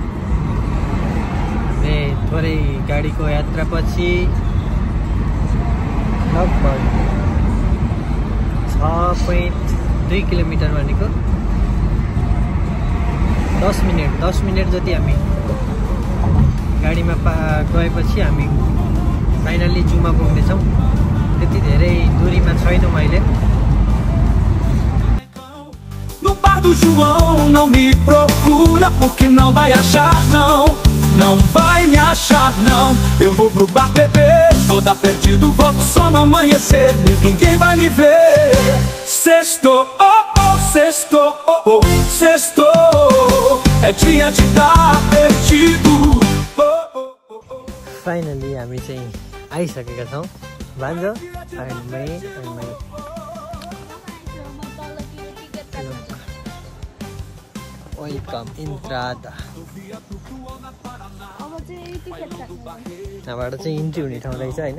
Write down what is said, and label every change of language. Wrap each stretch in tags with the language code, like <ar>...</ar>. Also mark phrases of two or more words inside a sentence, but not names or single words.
<ne>थोरै गाडीको यात्रापछि लगभग 6.2 किलोमिटर भनेको 10 मिनट जति हामी गाडीमा गएपछि हामी फाइनल्ली जूमा पुग्नेछौँ. त्यति धेरै दूरीमा छैनौँ अहिले.</ne> <pt>No bar do João, não me procura porque não vai achar não. Não vai me achar não. Eu vou pro bar beber, toda perdido, volto só no amanhecer, ninguém vai me ver. Sexto, sexto, sexto, é dia de estar perdido.</pt> <ne>फाइनली हामी चाहिँ आइसकेका छौँ. भान्जो वेलकम इन्ट्रादा. यहाँबाट चाहिँ इन्ट्री हुने ठाउँ रहेछ होइन.</ne>